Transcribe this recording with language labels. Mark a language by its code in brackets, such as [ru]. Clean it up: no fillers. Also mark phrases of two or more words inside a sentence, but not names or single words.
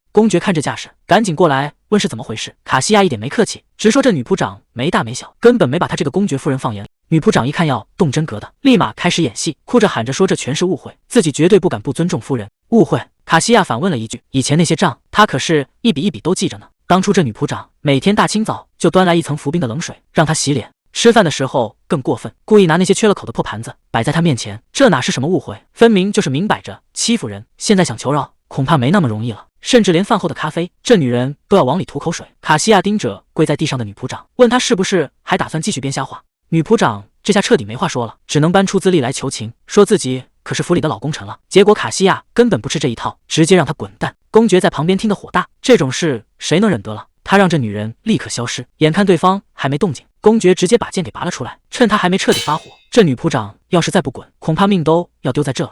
[zh] 公爵看這架勢，趕緊過來問是怎麼回事。卡西亞一點沒客氣，直說這女僕長沒大沒小，根本沒把他這個公爵夫人放眼裡。女僕長一看要動真格的，立馬開始演戲，哭着喊着說這全是誤會，自己絕對不敢不尊重夫人。誤會？卡西亞反問了一句，以前那些賬他可是一筆一筆都記着呢。當初這女僕長每天大清早就端來一層浮冰的冷水讓她洗臉，吃飯的時候更過分，故意拿那些缺了口的破盤子擺在她面前，這哪是什麼誤會，分明就是明擺着欺負人。現在想求饒恐怕沒那麼容易了，甚至連飯後的咖啡，這女人都要往裡吐口水。卡西亞盯着跪在地上的女僕長，問她是不是還打算繼續編瞎話。女僕長這下徹底沒話說了，只能搬出資歷來求情，說自己可是府裡的老功臣了。結果卡西亞根本不吃這一套，直接讓她滾蛋。公爵在旁邊聽得火大，這種事誰能忍得了？他讓這女人立刻消失。眼看对方還沒動靜，公爵直接把劍給拔了出來，趁他還沒徹底發火，這女僕長要是再不滾，恐怕命都要丟在這了。